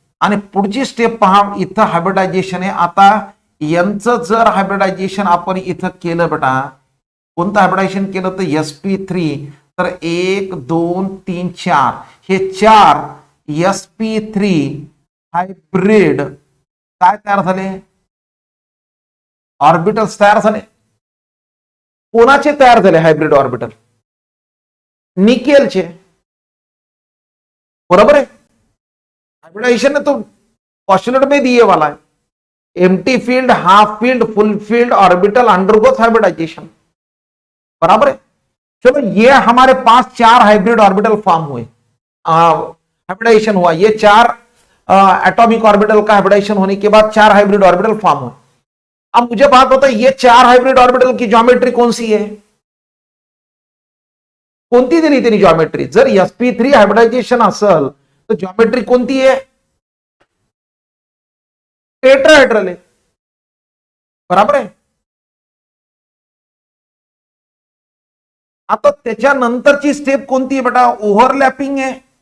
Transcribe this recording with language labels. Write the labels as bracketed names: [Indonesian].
[Marathi] आणि पुढची स्टेप पहा, इथं हायब्रिडायझेशन आहे. आता यांचं जर हायब्रिडायझेशन आपण इथं केलं बेटा, कोणतं हायब्रिडायझेशन केलं तर sp3, तर 1 2 3 4 हे 4 sp3 हायब्रिड काय तयार झाले? ऑर्बिटल्स तयार झाले. कोणाचे तयार झाले हायब्रिड ऑर्बिटल? निकेलचे, बरोबर है. [Hindi] हाइब्रिडाइजेशन है तो पॉस्टुलेट में दिए वाला है, [English] empty field, half field, full field orbital undergoes hybridization, [Hindi] बराबर है. चलो ये हमारे पास 4 हाइब्रिड ऑर्बिटल फॉर्म हुए, हाइब्रिडाइजेशन हुआ. ये 4 एटॉमिक ऑर्बिटल का हाइब्रिडाइजेशन होने के बाद 4 हाइब्रिड ऑर्बिटल फॉर्म हुए. अब मुझे बात होता है ये 4 हाइब्रिड ऑर्बिटल की ज्योमेट्री कौन सी है? [Marathi] कोणती दिली त्यांनी ज्योमेट्री? जर sp3 हायब्रिडायझेशन असेल तर ज्योमेट्री कोणती आहे? टेट्राहेड्रल आहे, बरोबर आहे. आता त्याच्यानंतरची स्टेप कोणती आहे बेटा? ओव्हरलॅपिंग आहे.